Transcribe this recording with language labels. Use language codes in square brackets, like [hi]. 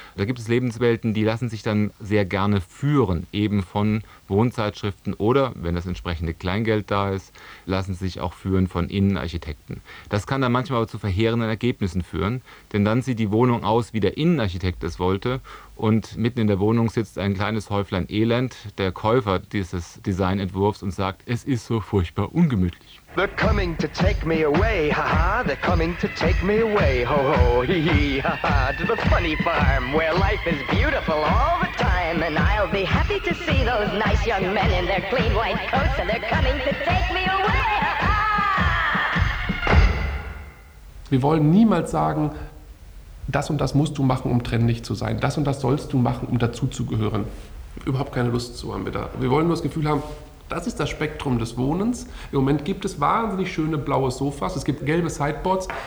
[de] Da gibt es Lebenswelten, die lassen sich dann sehr gerne führen, eben von Wohnzeitschriften oder, wenn das entsprechende Kleingeld da ist, lassen sich auch führen von Innenarchitekten. Das kann dann manchmal aber zu verheerenden Ergebnissen führen, denn dann sieht die Wohnung aus, wie der Innenarchitekt es wollte und mitten in der Wohnung sitzt ein kleines Häuflein Elend, der Käufer dieses Designentwurfs und sagt, es ist so furchtbar ungemütlich. [en] They're coming to take me away, haha, they're coming to take me away, ho ho, hee hee, haha, to the funny farm where life is beautiful all the time and I'll be happy to see those nice young men in their clean white coats and they're coming to take me away, haha. [de] Wir wollen niemals sagen, das und das musst du machen, um trendig zu sein, das und das sollst du machen, um dazuzugehören. Überhaupt keine Lust zu haben wir da. Wir wollen nur das Gefühl haben, das ist das Spektrum des Wohnens. Im Moment gibt es wahnsinnig schöne blaue Sofas, es gibt gelbe Sideboards.